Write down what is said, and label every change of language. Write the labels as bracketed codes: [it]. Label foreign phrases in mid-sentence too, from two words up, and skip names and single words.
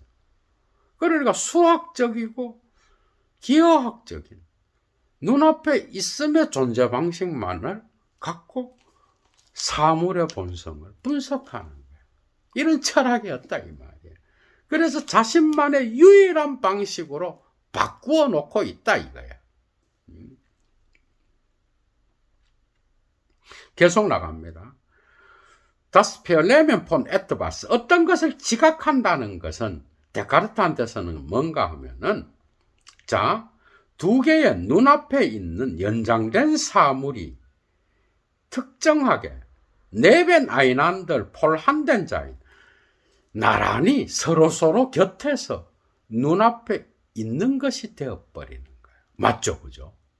[ko] 그러니까 수학적이고 기하학적인 눈앞에 있음의 존재 방식만을 갖고 사물의 본성을 분석하는 거예요. 이런 철학이었다 이 말이에요. 그래서 자신만의 유일한 방식으로 바꾸어 놓고 있다 이거야. 계속 나갑니다. [de] Das Vernehmen von etwas, [ko] 어떤 것을 지각한다는 것은 데카르트한테서는 뭔가 하면은, 자, 두 개의 눈앞에 있는 연장된 사물이 특정하게 [de] nebeneinander Vorhandensein [ko] 나란히 서로서로 곁에서 눈앞에 있는 것이 되어버리는 거예요. 맞죠? 그죠?